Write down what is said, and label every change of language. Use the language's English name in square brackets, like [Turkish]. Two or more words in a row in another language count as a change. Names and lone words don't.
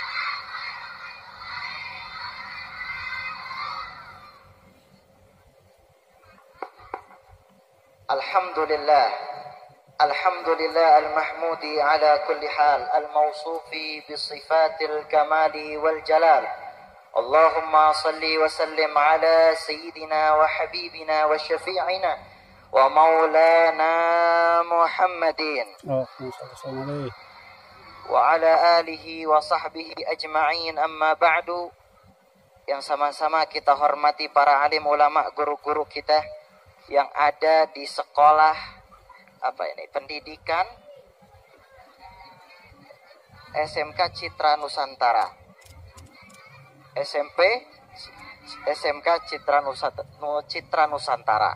[Arabic] الحمد لله. الحمد لله المحمود على كل حال، الموصوف بصفات الكمال والجلال. اللهم صل وسلم على سيدنا وحبيبنا وشفيعنا ومولانا محمد Oh، السلام عليكم. وعلى آله وصحبه أجمعين، أما بعد. [Indonesian] Yang sama-sama kita hormati para alim ulama, guru-guru kita yang ada di sekolah pendidikan SMK Citra Nusantara, SMK Citra Nusantara.